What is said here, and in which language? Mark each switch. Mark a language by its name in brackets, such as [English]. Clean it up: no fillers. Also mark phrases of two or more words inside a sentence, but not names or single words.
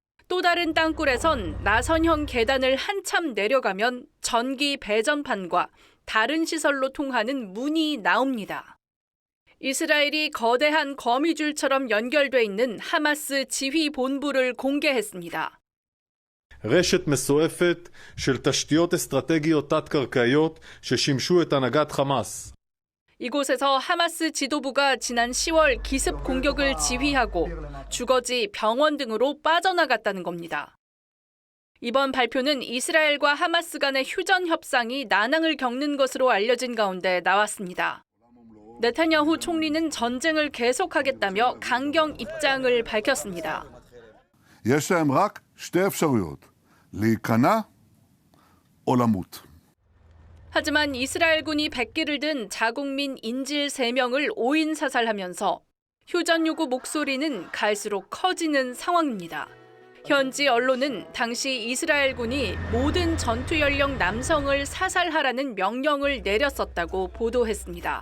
[Korean] 또 다른 땅굴에선 나선형 계단을 한참 내려가면 전기 배전판과 다른 시설로 통하는 문이 나옵니다. 이스라엘이 거대한 거미줄처럼 연결돼 있는 하마스 지휘 본부를 공개했습니다. [Hebrew] רשת מסועפת של תשתיות אסטרטגיות תת-קרקעיות ששימשו את הנהגת חמאס. [Korean] 이곳에서 하마스 지도부가 지난 10월 기습 공격을 지휘하고 주거지, 병원 등으로 빠져나갔다는 겁니다. 이번 발표는 이스라엘과 하마스 간의 휴전 협상이 난항을 겪는 것으로 알려진 가운데 나왔습니다. 네타냐후 총리는 전쟁을 계속하겠다며 강경 입장을 밝혔습니다. [Hebrew] יש להם רק שתי אפשרויות, להיכנע או למות. [Korean] 하지만 이스라엘군이 백기를 든 자국민 인질 3명을 오인 사살하면서 휴전 요구 목소리는 갈수록 커지는 상황입니다. 현지 언론은 당시 이스라엘군이 모든 전투 연령 남성을 사살하라는 명령을 내렸었다고 보도했습니다.